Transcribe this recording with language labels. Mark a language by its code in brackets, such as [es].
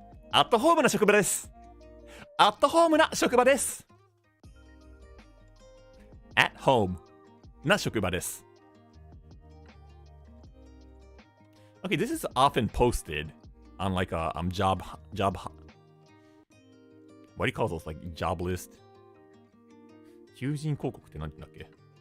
[ja] アットホームな職場です。アットホームな職場です。 at home な職場です。 [en] Okay, this is often posted on like a job. What do you call those? Like job list? [ja] 求人広告って何て言うんだっけ?